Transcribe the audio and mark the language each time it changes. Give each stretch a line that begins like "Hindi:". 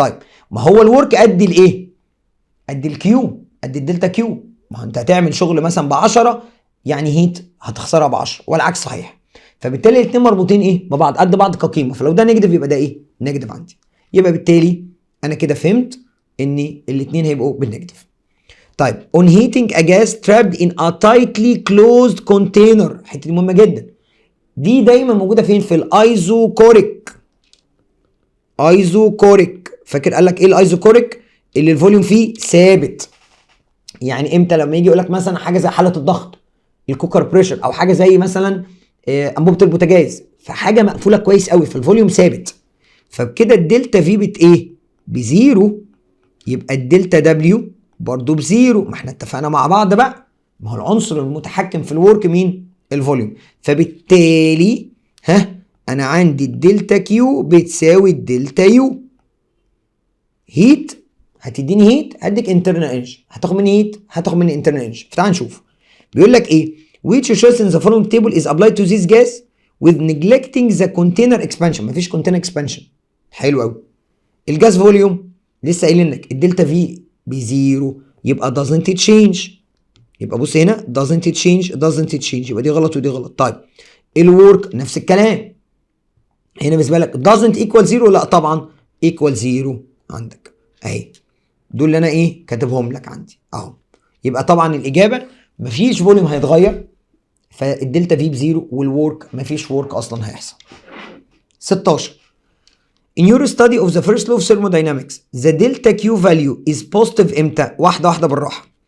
Arabic: طيب ما هو الورك قد الايه؟ قد الكيو، قد الدلتا كيو. ما هو انت هتعمل شغل مثلا ب 10 يعني هيت هتخسرها ب 10 والعكس صحيح. فبالتالي الاثنين مربوطين ايه؟ ببعض، قد بعض كقيمه، فلو ده نيجاتيف يبقى ده ايه؟ نيجاتيف عندي. يبقى بالتالي انا كده فهمت ان الاثنين هيبقوا بالنيجاتيف.
English: طيب on heating a gas trapped in a tightly closed container.
Arabic: الحته دي مهمه جدا. دي دايما موجوده فين؟ في الايزوكوريك. ايزوكوريك. فاكر قال لك ايه الايزوكوريك؟ اللي الفوليوم فيه ثابت. يعني امتى؟ لما يجي يقول لك مثلا حاجه زي حاله الضغط، الكوكر بريشر، او حاجه زي مثلا انبوبه البوتاجاز، فحاجه مقفوله كويس قوي فالفوليوم ثابت، فبكده الدلتا في بت ايه؟ بزيرو. يبقى الدلتا دبليو برضو بزيرو. ما احنا اتفقنا مع بعض بقى، ما هو العنصر المتحكم في الورك مين؟ الفوليوم. فبالتالي انا عندي الدلتا كيو بتساوي الدلتا يو. هيت هتديني هيت هديك انترنال انرجي، هتاخد مني هيت هتاخد مني انترنال انرجي. فتعال نشوف. بيقول لك ايه؟
English: which choice in the following table is applied to this gas with neglecting the container expansion.
Arabic: مفيش
English: container expansion.
Arabic: حلو قوي. الجاز فوليوم لسه قايلين لك الدلتا في بزيرو، يبقى
English: doesn't change.
Arabic: يبقى بص هنا
English: doesn't change
Arabic: يبقى دي غلط ودي غلط. طيب الورك نفس الكلام. هنا بالنسبه لك
English: doesn't equal zero،
Arabic: لا طبعا
English: equal zero
Arabic: عندك اهي. دول اللي انا ايه كاتبهم لك عندي اهو. يبقى طبعا الاجابه مفيش فوليوم هيتغير، فالدلتا في بزيرو، والورك مفيش ورك اصلا هيحصل.
English: 16 In your study of the first law of thermodynamics the delta Q value is positive
Arabic: امتى؟ واحده واحده بالراحه.